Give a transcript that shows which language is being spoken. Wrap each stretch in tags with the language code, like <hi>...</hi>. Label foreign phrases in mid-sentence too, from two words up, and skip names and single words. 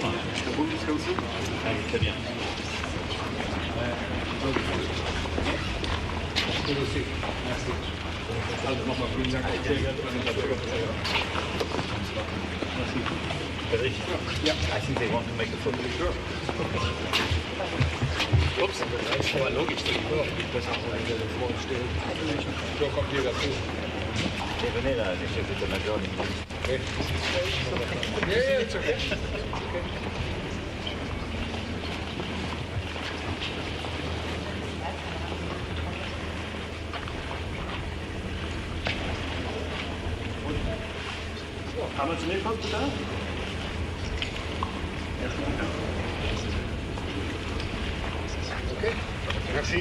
<fr>Très bien.</fr> <de>Also nochmal vielen Dank.</de> <en>Yeah, I think they want to make a photo. Sure.</en> <de>Ups, das war logisch. So kommt ihr dazu.</de> <fr>Venez là, les chefs d'état-major.</fr> <en>Yeah, it's okay.</en> <de>Haben wir zunächst was bedarf?</de> <fr>Okay. Merci.</fr>